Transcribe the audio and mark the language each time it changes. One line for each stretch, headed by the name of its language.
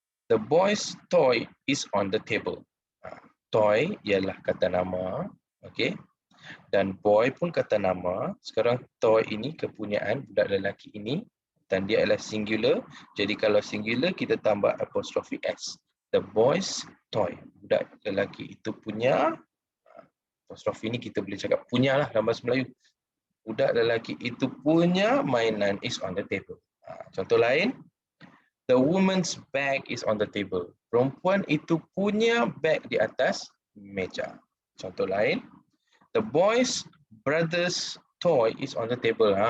English: The boy's toy is on the table.
Malay: Toy ialah kata nama, okey. Dan boy pun kata nama. Sekarang toy ini kepunyaan budak lelaki ini dan dia adalah singular. Jadi kalau singular kita tambah apostrophe s.
English: The boy's toy.
Malay: Budak lelaki itu punya, apostrofi ini kita boleh cakap punya lah dalam bahasa Melayu. Budak lelaki itu punya mainan
English: is on the table.
Malay: Contoh lain,
English: the woman's bag is on the table.
Malay: Perempuan itu punya bag di atas meja. Contoh lain,
English: the boy's brother's toy is on the table.